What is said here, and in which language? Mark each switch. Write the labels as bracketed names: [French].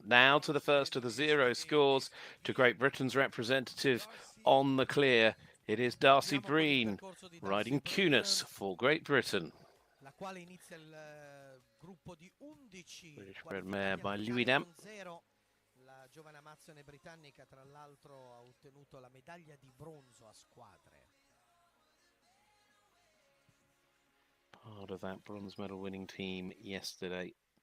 [English] Now to the first of the 0 scores, to Great Britain's representative on the clear. It is Darcy Breen riding Kunis for Great Britain. British bred mare by Louis Dam. [Italian] La giovane amazzone britannica, tra l'altro, ha ottenuto la medaglia di bronzo a squadre. [English] Part of that bronze medal winning team yesterday.